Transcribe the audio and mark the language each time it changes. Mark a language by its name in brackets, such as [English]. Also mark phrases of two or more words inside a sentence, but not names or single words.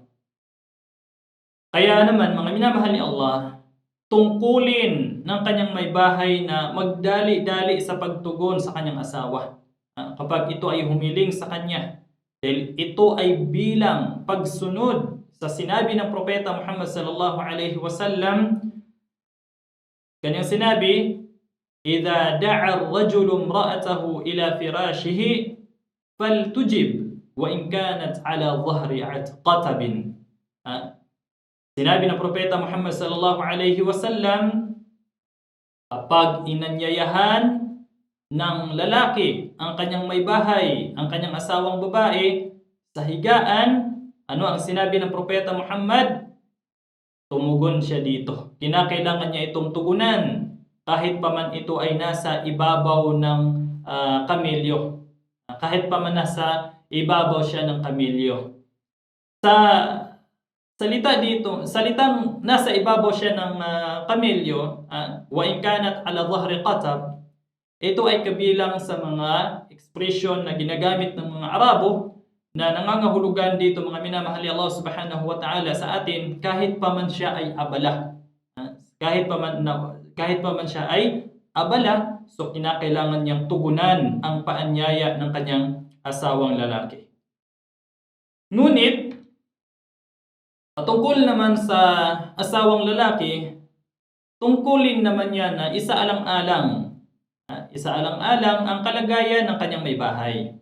[Filipino] Kaya naman, mga minamahal ni Allah, tungkulin ng kanyang may bahay na magdali-dali sa pagtugon sa kanyang asawa kapag ito ay humiling sa kanya, dahil ito ay bilang pagsunod sa sinabi ng propeta Muhammad [Arabic] صلى الله عليه وسلم [Filipino] Kanyang sinabi, [Arabic] "إذا دعا الرجل امرأته إلى فراشه فلتجب وإن كانت على ظهر قتب." [Filipino] Sinabi ng Propeta Muhammad [Arabic] صلى الله عليه وسلم, [Filipino] kapag inanyayahan ng lalaki ang kanyang may bahay, ang kanyang asawang babae sa higaan, ano ang sinabi ng Propeta Muhammad? Tumugon siya dito. Kinakailangan niya itong tugunan kahit pa man ito ay nasa ibabaw ng kamilyo. Kahit pa man nasa ibabaw siya ng kamilyo. Sa salitang nasa ibabaw siya ng kamilyo, [Arabic] وإن كانت على ظهر قتب, [Filipino] ito ay kabilang sa mga ekspresyon na ginagamit ng mga Arabo na nangangahulugan dito, mga minamahal ni Allah [Arabic] سبحانه وتعالى, [Filipino] sa atin kahit pa man siya ay abala. Kahit pa man siya ay abala, so kinakailangan niyang tugunan ang paanyaya ng kanyang asawang lalaki. Ngunit tungkol naman sa asawang lalaki, tungkulin naman niya na isaalang-alang ang kalagayan ng kanyang may bahay.